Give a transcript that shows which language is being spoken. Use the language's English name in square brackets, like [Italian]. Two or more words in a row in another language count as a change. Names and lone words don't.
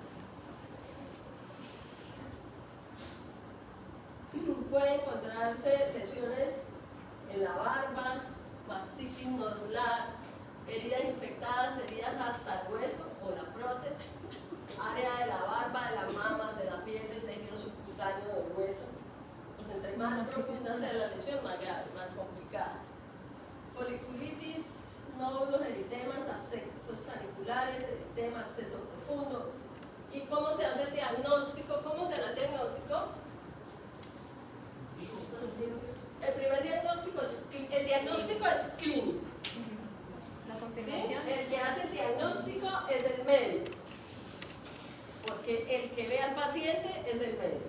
[Spanish] Pueden encontrarse lesiones en la barba, mastitis nodular, heridas infectadas, heridas hasta el hueso o la prótesis, área de la barba, de las mamas, de la piel, del tejido subcutáneo del hueso. Pues entre más profunda sea la lesión, más grave, más complicada. Foliculitis, nódulos, eritemas, abscesos caniculares, eritema, absceso profundo. ¿Y cómo se hace el diagnóstico? ¿Cómo será el diagnóstico? El primer diagnóstico es clínico. La ¿Sí? confirmación. El que hace el diagnóstico es el médico. Porque el que ve al paciente es el médico.